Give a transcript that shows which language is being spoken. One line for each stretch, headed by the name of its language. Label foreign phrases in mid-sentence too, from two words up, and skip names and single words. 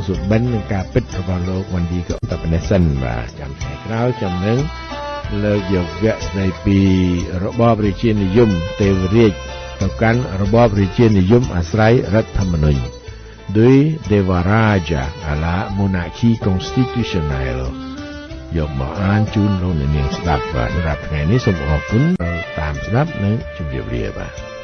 Khmer: សុបិននិងការពិតរបស់លោកវ៉ាន់ឌីក៏តែប៉ុណ្ណេះសិនបាទចាំថ្ងៃក្រោយខ្ញុំនឹងលើកយកវគ្គស្ដីពីរបបរាជានិយមទេវរាជទៅកាន់របបរាជានិយមអាស្រ័យរដ្ឋធម្មនុញ្ញដោយ
French: Devaraja à la monarchie constitutionnelle
Khmer: យកមកអានជូនលោកនាងស្ដាប់បាទសម្រាប់ថ្ងៃនេះសូមអរគុណតាមស្ដាប់និងជម្រាបលាបាទ